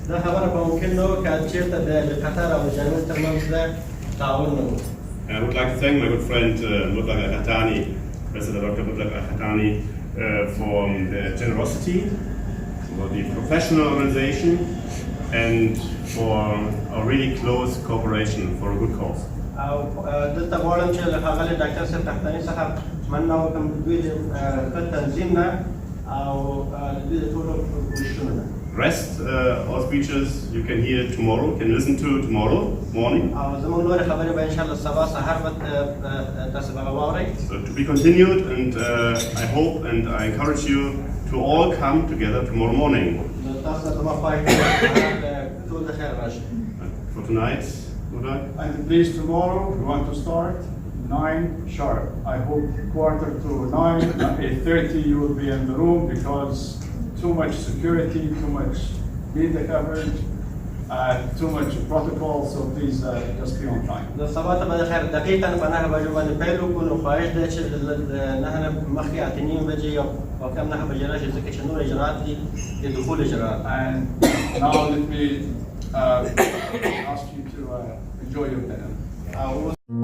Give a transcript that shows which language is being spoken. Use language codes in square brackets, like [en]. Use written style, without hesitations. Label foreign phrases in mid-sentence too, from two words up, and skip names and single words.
[en] I would like to thank my good friend Mutlaq Al-Qahtani, President Dr. Mutlaq Al-Qahtani, for their generosity for the professional organization, and for a really close cooperation for a good cause. [ps] او دلته غواړم چې له ښاغلي ډاکټر صاحب تختاني څخه مننه وکړم د دوی د ښه تنظیم نه او د دوی د ټولو کوششونو نه. [en] Rest our speeches you can hear tomorrow, can listen to tomorrow morning. [ps] او زموږ نورې خبرې به انشاءالله سبا سهار به تاسو به هغه واورئ. [en] So to be continued, and I hope and I encourage you to all come together tomorrow morning. [ps] نو تاسو ته زما خواهش ده ټول د خیر راشئ. [en] For tonight, Murat. And please, tomorrow we want to start 9 sharp. I hope 8:45, 8:30 you will be in the room, because too much security, too much media coverage, too much protocol. So please just be on time. [ps] نو سبا ته به د خیر دقیقاً په 9 بجو باندې پیل وکړو. نو خواهش ده چې د 9 نه مخکې 8:30 بجې او کم 9 بجې راشئ، ځکه چې نور اجراءات دي د دخول اجراءات. [en] And now let me ask you to enjoy your dinner.